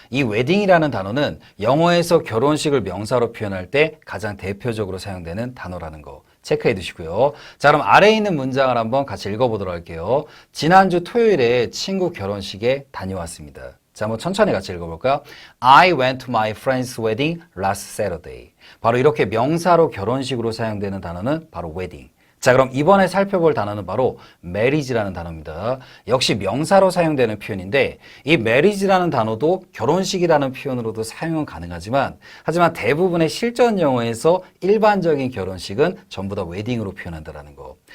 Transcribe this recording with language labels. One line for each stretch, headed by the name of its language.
Korean: 이 웨딩이라는 단어는 영어에서 결혼식을 명사로 표현할 때 가장 대표적으로 사용되는 단어라는 거 체크해 두시고요. 자, 그럼 아래에 있는 문장을 한번 같이 읽어보도록 할게요. 지난주 토요일에 친구 결혼식에 다녀왔습니다. 자, 한번 천천히 같이 읽어볼까요?
English: I went to my friend's wedding last Saturday.
Korean: 바로 이렇게 명사로 결혼식으로 사용되는 단어는 바로 wedding. 자, 그럼 이번에 살펴볼 단어는 바로 marriage라는 단어입니다. 역시 명사로 사용되는 표현인데 이 marriage라는 단어도 결혼식이라는 표현으로도 사용은 가능하지만 하지만 대부분의 실전 영어에서 일반적인 결혼식은 전부 다 웨딩으로 표현한다는 거.